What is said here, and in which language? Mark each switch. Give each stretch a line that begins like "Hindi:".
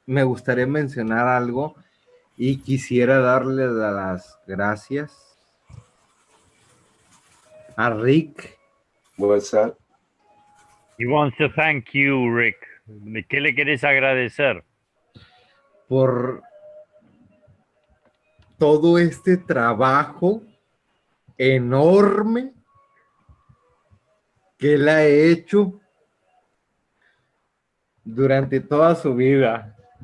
Spanish: Me gustaría mencionar algo y quisiera darle las gracias a Rick.
English: What's that? He wants to thank you, Rick.
Spanish: ¿Qué le quieres agradecer? Por todo este trabajo enorme que él ha hecho durante toda su vida.